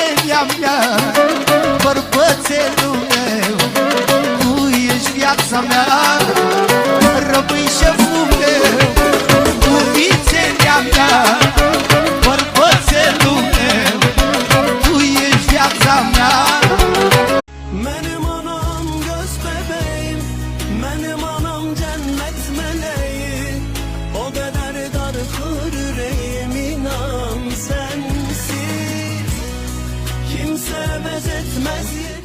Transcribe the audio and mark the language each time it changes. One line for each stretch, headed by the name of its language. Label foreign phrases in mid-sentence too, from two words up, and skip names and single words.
Romanian: iubirea mea, bărbățelul meu, tu ești viața mea. Rămâi șeful meu, iubițenia mea, bărbățelul meu, tu ești viața mea.
Turkish: Benim anam göz bebeğim, benim anam cennet meleği. O kadar dargın yüreğim, inan sensiz kimse benzetmez yeri.